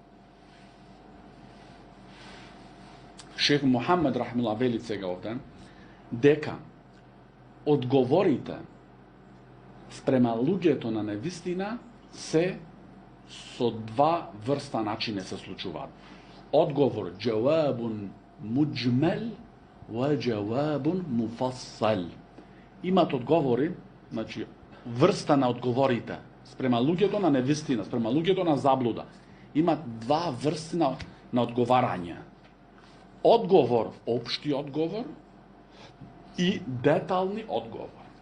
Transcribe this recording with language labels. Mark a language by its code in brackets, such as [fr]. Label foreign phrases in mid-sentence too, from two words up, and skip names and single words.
[mk] Шех Мухамед рахмелла вели сега овде дека одговорите спрема луѓето на невистина се со два врста начини се случуваат. [ar] Одговор جواب مجمل و جواب مفصل. [mk] Имат одговори, значи врста на одговорите спрема луѓето на невистина, спрема луѓето на заблуда. Имат два врсти на одговарање. Одговор, општи одговор и детални одговор.